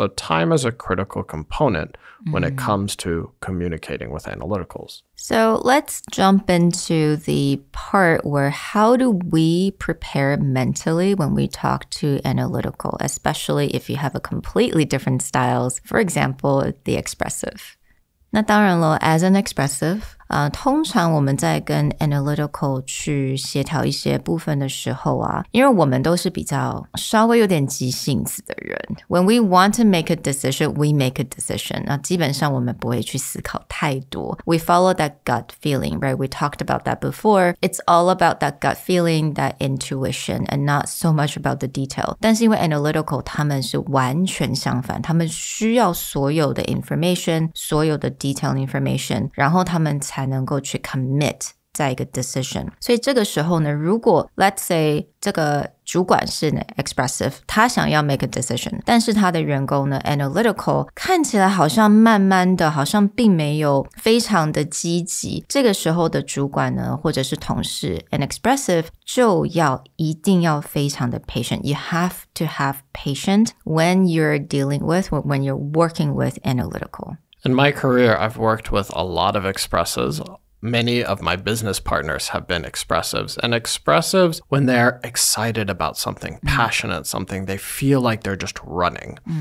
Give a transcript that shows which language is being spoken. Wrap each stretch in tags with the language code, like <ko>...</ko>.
<en>So time is a critical component when it comes to communicating with analyticals. So let's jump into the part where how do we prepare mentally when we talk to analytical, especially if you have a completely different styles. For example, the expressive.</en> <zh>那当然了</zh> <en>as an expressive,</en> <zh>通常我们在跟 analytical 去协调一些部分的时候啊，因为我们都是比较稍微有点急性子的人</zh> <en>When we want to make a decision, we make a decision.</en> <zh>那基本上我们不会去思考太多</zh> <en>We follow that gut feeling, right? We talked about that before. It's all about that gut feeling, that intuition, and not so much about the detail.</en> <zh>但是因为 analytical 他们是完全相反，他们需要所有的 information, 所有的</zh> <en>detailed information,</en> <zh>然后他们才能够去 commit 在一个 decision. 所以这个时候呢，如果</zh> <en>let's say</en> <zh>这个主管是 expressive, 他想要</zh> <en>make a decision,</en> <zh>但是他的员工呢 analytical 看起来好像慢慢的，好像并没有非常的积极，这个时候的主管呢，或者是同事</zh> <en>an expressive</en> <zh>就一定要非常的 patient.</zh> <en>You have to have patience when you're dealing with, or when you're working with analytical. In my career, I've worked with a lot of expressives. Many of my business partners have been expressives. And expressives, when they're excited about something, passionate something, they feel like they're just running.</en>